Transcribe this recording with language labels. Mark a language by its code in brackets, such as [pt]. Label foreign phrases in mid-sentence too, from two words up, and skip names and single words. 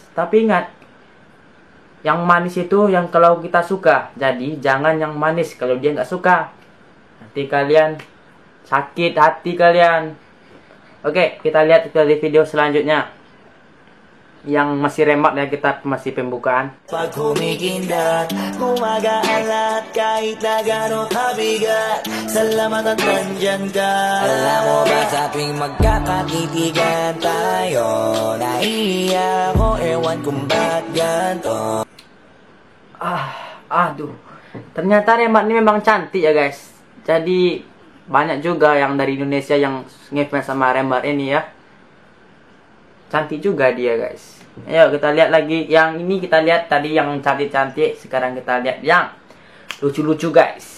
[id] Tapi ingat, yang manis itu yang kalau kita suka. Jadi jangan yang manis kalau dia nggak suka. Nanti kalian sakit hati kalian. Oke, kita lihat dari video selanjutnya. Yang masih remak ya, kita masih pembukaan. [tl] Pag humikindat, gumagalat kahit na gano'ng kabigat. Salamat at nandyan ka. Alam mo ba sa tuwing magkakatitigan tayo, naiiyak ko, ewan kung ba't ganto. [id] Aduh, ternyata remak ini memang cantik ya guys. Jadi banyak juga yang dari Indonesia yang ngefans sama remak ini ya. Cantik juga dia guys. Ayo kita lihat lagi. Yang ini kita lihat tadi yang cantik-cantik. Sekarang kita lihat yang lucu-lucu guys.